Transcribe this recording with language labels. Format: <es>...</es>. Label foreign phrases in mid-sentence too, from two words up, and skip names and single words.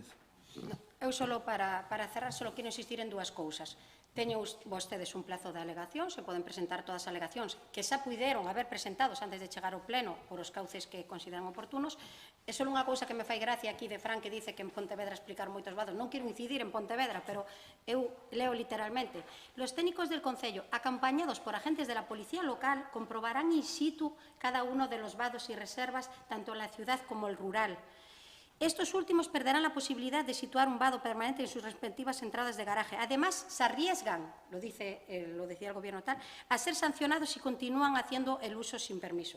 <gl>Eu solo para cerrar, solo quero insistir en 2 cousas. Teñen vostedes un plazo de alegación, se poden presentar todas as alegacións que xa puideron haber presentados antes de chegar ao pleno por os cauces que consideran oportunos. É só unha cousa que me fai gracia aquí de Fran, que dice que en Pontevedra explicar moitos vados. Non quero incidir en Pontevedra, pero eu leo literalmente.</gl> <es>Los técnicos del Concello, acompañados por agentes de la policía local, comprobarán in situ cada uno de los vados y reservas, tanto en la ciudad como el rural. Estos últimos perderán la posibilidad de situar un vado permanente en sus respectivas entradas de garaje. Además, se arriesgan, lo decía el Gobierno tal, a ser sancionados si continúan haciendo el uso sin permiso.</es>